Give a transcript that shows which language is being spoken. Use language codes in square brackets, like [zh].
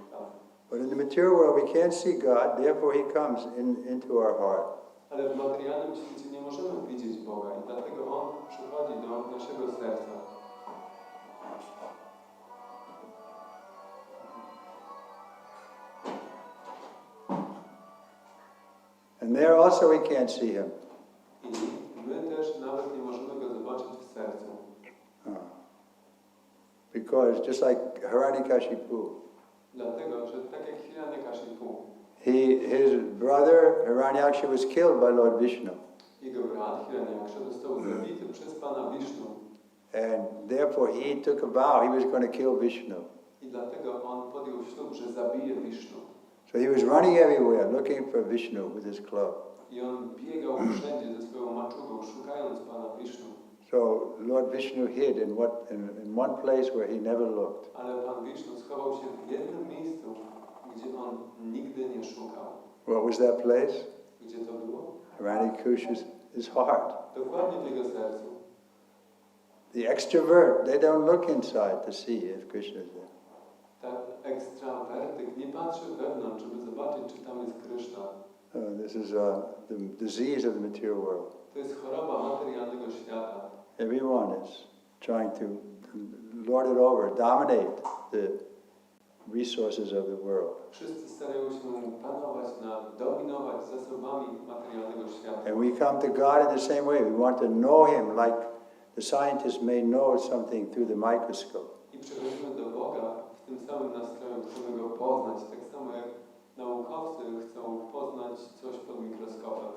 [pl] Tak. [en] But in the material world, we can't see God, therefore He comes into our heart. [pl] Ale w materialnym świecie nie możemy widzieć Boga i dlatego On przychodzi do naszego serca. [en] And there also we can't see him. [pl] I my też nawet nie możemy Go zobaczyć w sercu. [en] Because just like Hiranyakashipu, [pl] Dlatego, że tak jak Hiranyakashipu, [en] his brother Hiranyaksha was killed by Lord Vishnu. [pl] jego brat Hiranyaksha został zabity przez Pana Wisznu. [en] And therefore he took a vow he was going to kill Vishnu. [pl] I dlatego on podjął ślub, że zabije Wisznu. [en] So he was running everywhere looking for Vishnu with his club. [pl] I on biegał wszędzie ze swoją maczugą, szukając Pana Wisznu. [en] So Lord Vishnu hid in one place where he never looked. [pl] Ale Pan Wisznu schował się w jednym miejscu, gdzie on nigdy nie szukał. [en] What was that place? [pl] Gdzie to było? [en] Hiranyakashi's his heart. [pl] Dokładnie w jego sercu. [en] The extrovert, they don't look inside to see if Krishna is there. [pl] Tak ekstrawertyk nie patrzy wewnątrz, żeby zobaczyć, czy tam jest Kryszna. [en] This is the disease of the material world. [pl] To jest choroba materialnego świata. [en] Everyone is trying to lord it over, dominate the resources of the world. [pl] Wszyscy starają się panować dominować zasobami materialnego świata. [en] And we come to God in the same way. We want to know Him like the scientist may know something through the microscope. [pl] I przechodzimy do Boga w tym samym nastroju, chcemy Go poznać, tak samo jak naukowcy chcą poznać coś pod mikroskopem.